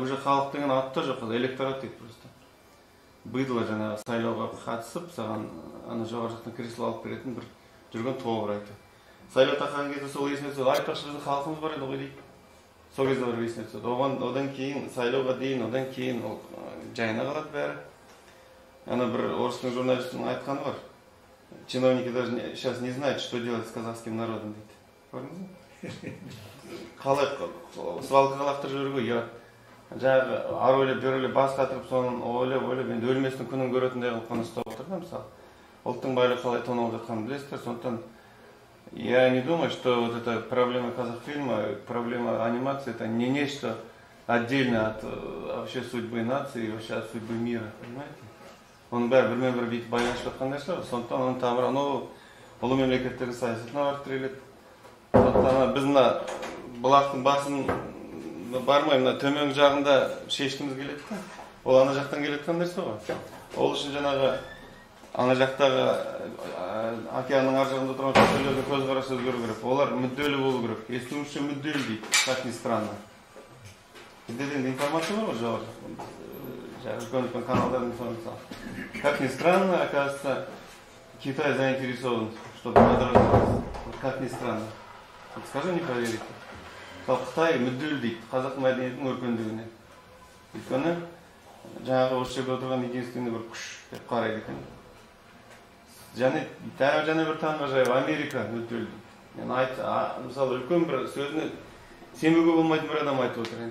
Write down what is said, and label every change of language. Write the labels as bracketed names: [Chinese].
[Kazakh] Уже халық деген аты да жоқ, электорат дейді просто. Быдло жаңағы сайлауға қатысып, саған ана жоғары жақтан кресло алып беретін бір жүрген тобыр айтады. Сайлау тақаған кезде сол есіне түседі. Айтпақшы біздің халқымыз бар еді ғой дейді. Сол кезде бір есіне түседі. Одан кейін сайлауға дейін, одан кейін ол жайына қалады бәрі. Ана бір орыстың журналистінің айтқаны бар. [Russian] Чиновники даже сейчас не знают, что делать с казахским народом [Kazakh] дейді. Көрдіңіз бе? Қалай свалкаға лақтырып жіберуге, я жаңағы ары ойлап, бері ойлап, бас қатырып, соның ойлап, енді өлместің күнін көретіндей қылып қана ұстап отырды, мысалы. Ұлттың байлығы қалай тоналып жатқанын білесіздер, сондықтан [Russian] я не думаю, что вот эта проблема Казахфильма, проблема анимации, это не нечто отдельно от вообще судьбы нации, вообще от судьбы мира, понимаете? [Kazakh] Оның бәрі бірмен-бір бүйтіп байланысып жатқан нәрселер, сондықтан оның тамыры анау ұлы мемлекеттердің саясатына барып тіреледі. Сондықтан біз мына бұлақтың басын бармай, мына төменгі жағында шешкіміз келеді да. Ол ана жақтан келеткен нәрсе ғой. Ол үшін жаңағы ана жақтағы океанның ар жағында тұрған шетелдердің көзқарасы өзгеру керек. Олар мүдделі болу керек. Естуімше мүдделі дейді, [Russian] как ни странно. [Kazakh] Бізде де информация бар ғой жоғары. Үлкен каналдардың соны. [Russian] Как ни странно, оказывается, Китай заинтересован, чтобы подразумеваться. Как ни странно. Скажи, не поверите. [Kazakh] Қытай мүдделі дейді, қазақ мәдениетінің өркендеуіне. Өйткені жаңағы осы жерде отырған единственный бір күш деп қарайды екен. Және бір таңғажайып Америка мүдделі дейді. Мысалы үлкен бір сөзіне сенбеуге болмайтын бір адам айтып отыр.